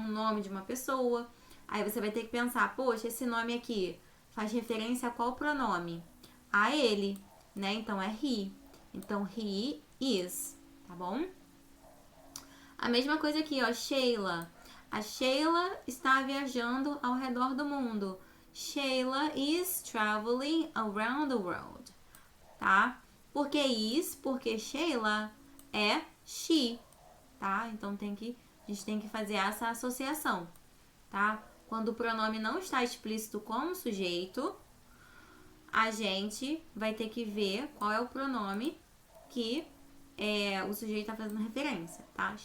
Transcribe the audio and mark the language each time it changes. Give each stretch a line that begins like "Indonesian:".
Portuguese: Um nome de uma pessoa. Aí você vai ter que pensar, poxa, esse nome aqui faz referência a qual pronome? A ele, né? Então, é he. Então, he is, tá bom? A mesma coisa aqui, ó, Sheila. A Sheila está viajando ao redor do mundo.
English: Sheila is traveling around the world,
Portuguese: tá? Por que is? Porque Sheila é she, tá? Então, a gente tem que fazer essa associação, tá? Quando o pronome não está explícito como sujeito, a gente vai ter que ver qual é o pronome que o sujeito está fazendo referência, tá?